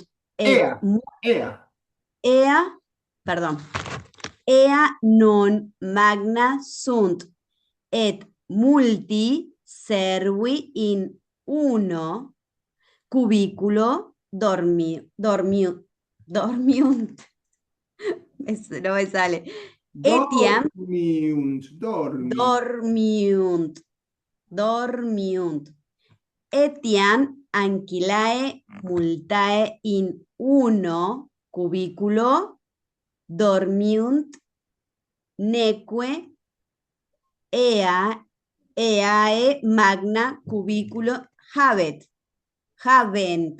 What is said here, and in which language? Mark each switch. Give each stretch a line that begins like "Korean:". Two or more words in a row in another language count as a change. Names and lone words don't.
Latin: Ea non magna sunt et multi servi in uno cubiculo dormiunt.
Spanish: No me sale.
Latin: Etiam dormiunt. Etiam ancillae multae in uno cubiculo dormiunt, neque eae magna cubiculo habent.